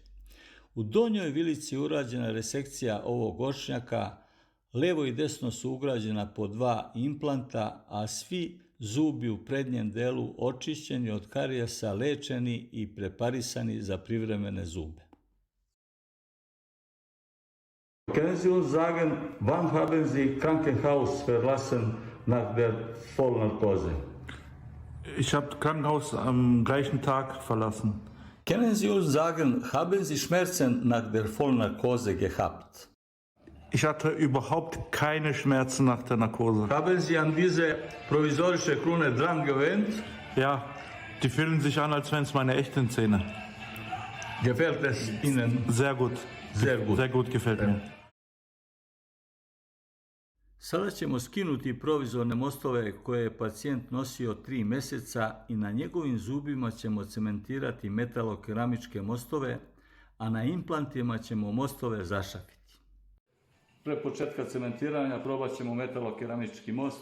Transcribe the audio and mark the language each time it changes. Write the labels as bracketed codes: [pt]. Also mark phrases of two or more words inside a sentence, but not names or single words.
[sr] U donjoj vilici je urađena resekcija ovog očnjaka, levo i desno su ugrađena po 2 implanta, a svi zubi u prednjem delu očišćeni od karijesa, lečeni i preparisani za privremene zube. [de] Können Sie uns sagen, wann haben Sie Krankenhaus verlassen nach der Vollnarkose? Ich habe Krankenhaus am gleichen Tag verlassen. Können Sie uns sagen, haben Sie Schmerzen nach der Vollnarkose gehabt? Ich hatte überhaupt keine Schmerzen nach der Narkose. Haben Sie an diese provisorische Krone dran gewöhnt? Ja, die fühlen sich an, als wären es meine echten Zähne. Gefällt es Ihnen? Sehr gut. Sehr gut. Sehr gut gefällt mir. [sr] Sada ćemo skinuti provizorne mostove koje je pacijent nosio 3 mjeseca i na njegovim zubima ćemo cementirati metalokeramičke mostove, a na implantima ćemo mostove zašafiti. Pre početka cementiranja probat ćemo metalokeramički most.